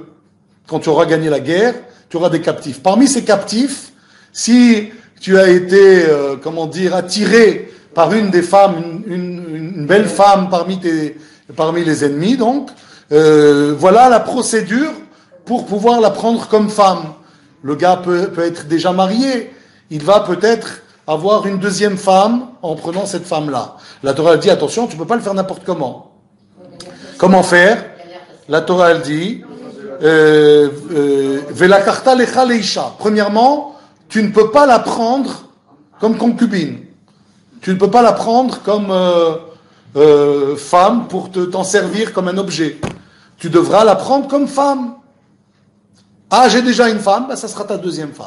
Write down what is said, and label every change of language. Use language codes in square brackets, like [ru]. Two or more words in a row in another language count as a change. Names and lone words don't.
[fr] Quand tu auras gagné la guerre, tu auras des captifs. Parmi ces captifs, si tu as été, attiré par une des femmes, une belle femme parmi les ennemis, donc, voilà la procédure pour pouvoir la prendre comme femme. Le gars peut être déjà marié, il va peut-être avoir une deuxième femme en prenant cette femme-là. La Torah elle dit, attention, tu ne peux pas le faire n'importe comment. Comment faire? La Torah elle dit, [he] ולקחת לך לאשה. [fr] Premièrement, tu ne peux pas la prendre comme concubine. Tu ne peux pas la prendre comme femme pour t'en servir comme un objet. Tu devras la prendre comme femme. Ah, j'ai déjà une femme, ça sera ta deuxième femme.